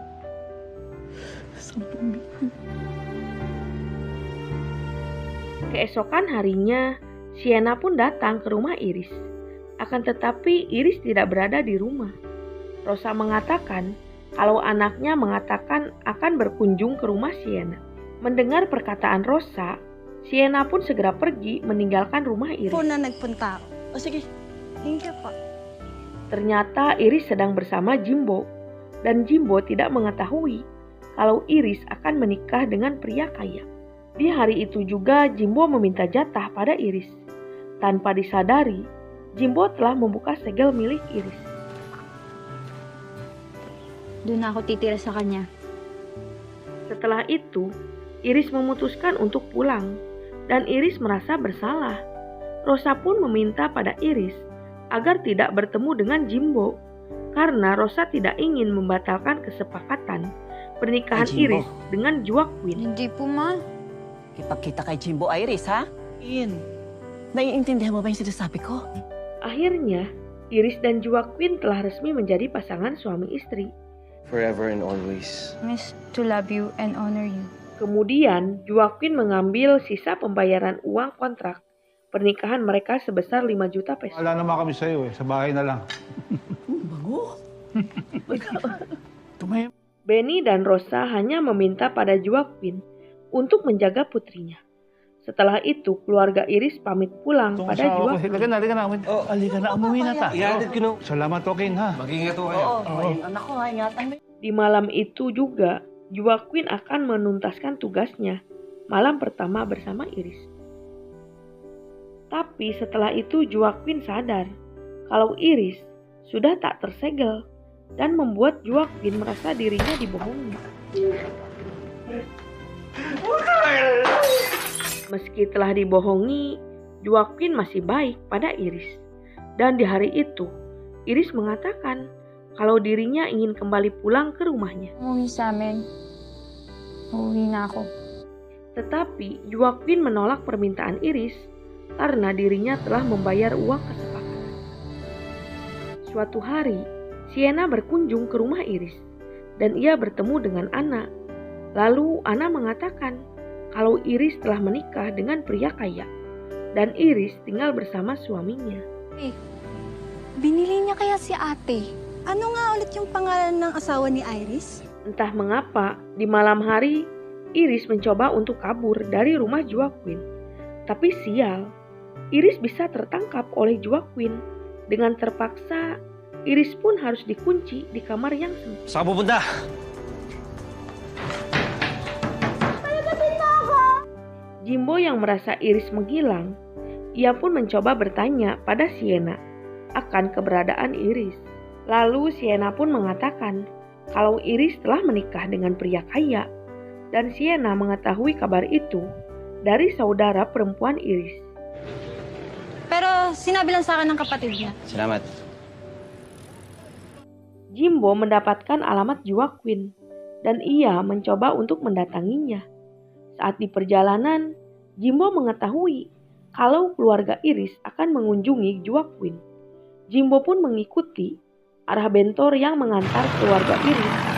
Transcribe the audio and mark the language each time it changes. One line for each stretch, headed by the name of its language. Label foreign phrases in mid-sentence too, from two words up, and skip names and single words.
Indonesian: Keesokan harinya, Sienna pun datang ke rumah Iris. Akan tetapi Iris tidak berada di rumah. Rosa mengatakan kalau anaknya mengatakan akan berkunjung ke rumah Sienna. Mendengar perkataan Rosa, Sienna pun segera pergi meninggalkan rumah Iris.
Filipino: Po na nagpunta ako. O sige,
English: Thank you
Filipino: po.
Indonesian: Ternyata Iris sedang bersama Jimbo, dan Jimbo tidak mengetahui kalau Iris akan menikah dengan pria kaya. Di hari itu juga Jimbo meminta jatah pada Iris. Tanpa disadari, Jimbo telah membuka segel milik Iris.
Filipino: Doon ako titira sa kanya.
Indonesian: Setelah itu, Iris memutuskan untuk pulang, dan Iris merasa bersalah. Rosa pun meminta pada Iris agar tidak bertemu dengan Jimbo, karena Rosa tidak ingin membatalkan kesepakatan pernikahan
Filipino: Ay, Jimbo.
Indonesian: Iris dengan Joaquin.
Filipino: Hindi po, ma. ipagkita kay Jimbo Iris, ha? Naiintindihan mo ba yung sinasabi ko?
Indonesian: Akhirnya, Iris dan Joaquin telah resmi menjadi pasangan suami istri.
English: Forever and always. Miss to love you and honor you.
Indonesian: Kemudian, Joaquin mengambil sisa pembayaran uang kontrak pernikahan mereka sebesar 5 juta peso.
Filipino: Wala naman kami sa'yo sa bahay na lang. Bango. Tumahim.
Indonesian: Benny dan Rosa hanya meminta pada Joaquin untuk menjaga putrinya. Setelah itu, keluarga Iris pamit pulang pada Joaquin.
Filipino: Halika na. Oh. Halika na, umuwi na ta. Ihatid ko na. Salamat, Joaquin, ha? Mag-ingat ko kayo. Oo, anak ko, ha? Ingatan mo.
Indonesian: Di malam itu juga, Joaquin akan menuntaskan tugasnya malam pertama bersama Iris. Tapi setelah itu Joaquin sadar kalau Iris sudah tak tersegel dan membuat Joaquin merasa dirinya dibohongi. Meski telah dibohongi, Joaquin masih baik pada Iris. Dan di hari itu, Iris mengatakan kalau dirinya ingin kembali pulang ke rumahnya.
Filipino: Umuwi sa amin. Uuwi na ako.
Indonesian: Tetapi Joaquin menolak permintaan Iris karena dirinya telah membayar uang kesepakatan. Suatu hari, Sienna berkunjung ke rumah Iris dan ia bertemu dengan Anna. Lalu Anna mengatakan kalau Iris telah menikah dengan pria kaya dan Iris tinggal bersama suaminya.
Filipino: Binili niya kaya si ate? Ano nga ulit yung pangalan ng asawa ni Iris?
Indonesian: Entah mengapa, di malam hari Iris mencoba untuk kabur dari rumah Joaquin. Tapi sial, Iris bisa tertangkap oleh Joaquin. Dengan terpaksa, Iris pun harus dikunci di kamar yang sempit.
Filipino: Saan ka pupunta?
Indonesian: Jimbo yang merasa Iris menghilang, ia pun mencoba bertanya pada Sienna akan keberadaan Iris. Lalu Sienna pun mengatakan kalau Iris telah menikah dengan pria kaya dan Sienna mengetahui kabar itu dari saudara perempuan Iris.
Filipino: Pero sinabi lang sa akin ng kapatid niya. Salamat.
Indonesian: Jimbo mendapatkan alamat Joaquin dan ia mencoba untuk mendatanginya. Saat di perjalanan, Jimbo mengetahui kalau keluarga Iris akan mengunjungi Joaquin. Jimbo pun mengikuti arah bentor yang mengantar keluarga Iris.